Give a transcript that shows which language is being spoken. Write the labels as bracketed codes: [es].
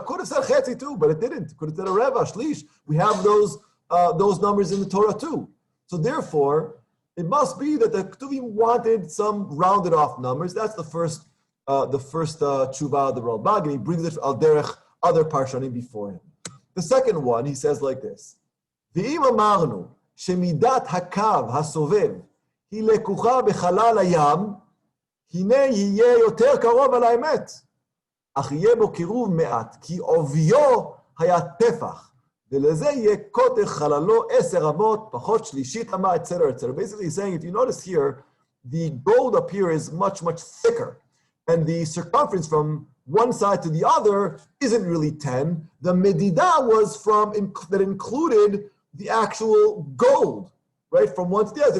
[en] Could have said chetzi too, but it didn't. Could have said a reva, shlish. We have those numbers in the Torah too. So therefore, it must be that the Ketuvim wanted some rounded off numbers. That's the first tshuva of the Ralbag, and he brings it al derech other parshanim before him. The second one, he says like this: [he] V'im amarnu שמידת הקו הסובב היא לקוחה בחלל הים, הנה יהיה יותר קרוב על האמת, אך יהיה בו קירוב מעט, כי עוביו היה טפח, ולזה יהיה קוטר חללו 10 אמות, פחות שלישית אמה, etc., etc. [en] Basically he's saying, if you notice here, the gold up here is much, much thicker, and the circumference from one side to the other isn't really 10. The medida was that included the actual gold, right? From one to the other.